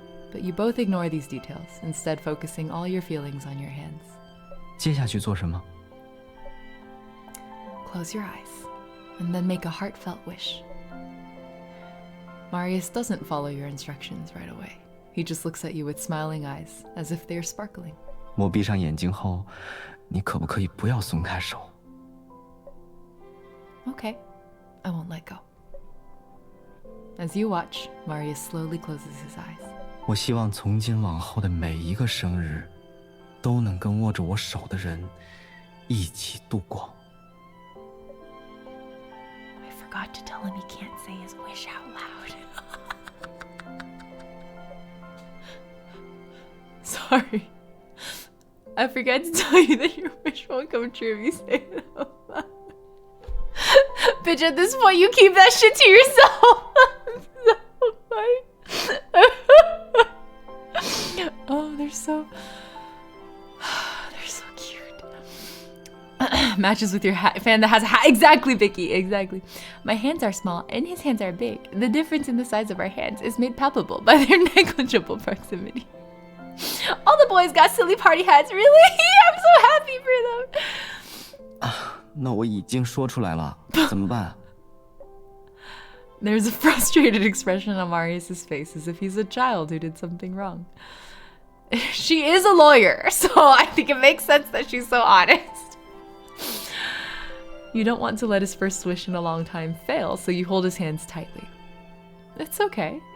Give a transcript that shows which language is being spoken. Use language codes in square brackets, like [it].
[en] But you both ignore these details, instead focusing all your feelings on your hands. [zh] 接下去做什么？ [en] Close your eyes, and then make a heartfelt wish. Marius doesn't follow your instructions right away. He just looks at you with smiling eyes, as if they are sparkling. [zh] 我闭上眼睛后，你可不可以不要松开手？ [en] Okay, I won't let go. As you watch, Marius slowly closes his eyes. [zh] 我希望从今往后的每一个生日，都能跟握着我手的人一起度过。 [en] I forgot to tell him he can't say his wish out loud. Sorry. I forgot to tell you that your wish won't come true if you say it out loud. Bitch, at this point, you keep that shit to yourself. Oh, they're so cute. Matches with your fan that has a hat. Exactly, Vicky. Exactly. My hands are small and his hands are big. The difference in the size of our hands is made palpable by their negligible proximity. All the boys got silly party hats. Really? I'm so happy for them. [zh] 那我已经说出来了，怎么办？ [en] There's a frustrated expression on Marius' face, as if he's a child who did something wrong. She is a lawyer, so I think it makes sense that she's so honest. You don't want to let his first wish in a long time fail, so you hold his hands tightly. It's okay.